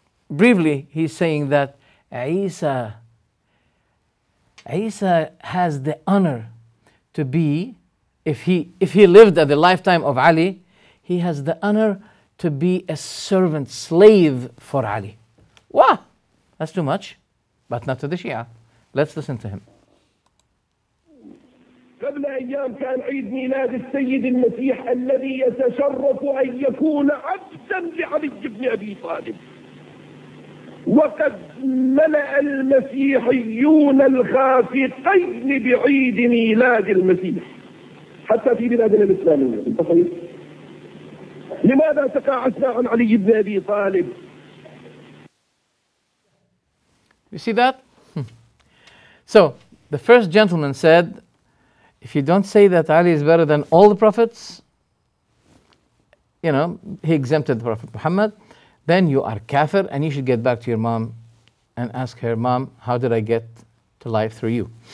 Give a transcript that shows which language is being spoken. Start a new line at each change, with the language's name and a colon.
English: Briefly, he's saying that Isa has the honor to be, if he lived at the lifetime of Ali, he has the honor to be a servant, slave for Ali. Wow, that's too much, but not to the Shia. Let's listen to him.
Arabic: قبل أيام كان عيد ميلاد السيد المسيح الذي يتشرف أن يكون عبدا لعلي بن أبي طالب. وقد ملأ المسيحيون الخافقين بعيد ميلاد المسيح حتى في بلادنا الإسلامية. لماذا تقاعسنا عن علي بن أبي طالب؟
English: You see that? So, the first gentleman said, if you don't say that Ali is better than all the prophets, he exempted the Prophet Muhammad, then you are kafir and you should get back to your mom and ask her, Mom, how did I get to life through you?